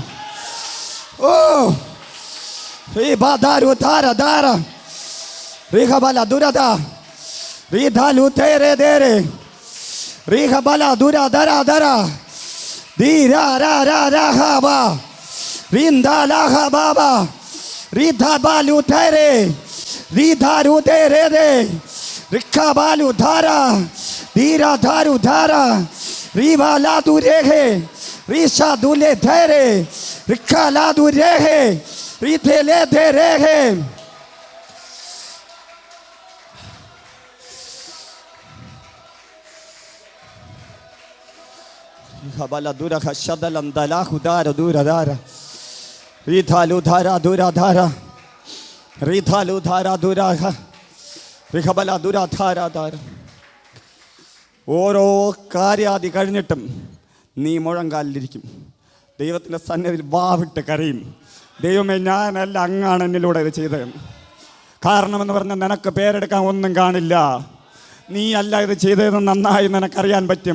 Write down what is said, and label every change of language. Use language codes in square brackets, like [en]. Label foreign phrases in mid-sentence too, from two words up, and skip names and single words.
[ml] ഓ റീബാദാരു ധാര ധാര റീഹബല ദുരദ റീധാലു തേരേ ദേരേ റീഹബല ദുര ധര ധര ധീര രാ രാ രാഹബ റീന്ദാ ലാഹ ബാബ റീധാബാലു തേരേ റീധാരു തേരേ ദേ Rikabalu Dhara, Dira Dharu Dhara, Riva Ladu Rehe, Risha Dule Dhere, Rika Ladu Rehe, Rite Lede Rehe. Habala Dura Shadalam Dalahu Dara Dura Dara, Rithalu Dhara Dura Dhara, Rithalu Dhara Dura, Rikabala Dura Dhara Dhara. ഓരോ കാര്യാദി കഴിഞ്ഞിട്ടും നീ മുഴങ്കാലിലിരിക്കും. ദൈവത്തിൻ്റെ സന്നിധിയിൽ വാവിട്ട് കരയും. ദൈവമേ, ഞാനല്ല, അങ്ങാണ് എന്നിലൂടെ ഇത് ചെയ്തത്. കാരണമെന്ന് പറഞ്ഞാൽ നിനക്ക് പേരെടുക്കാൻ ഒന്നും കാണില്ല. നീ അല്ല ഇത് ചെയ്തതെന്ന് നന്നായി നിനക്കറിയാൻ പറ്റും.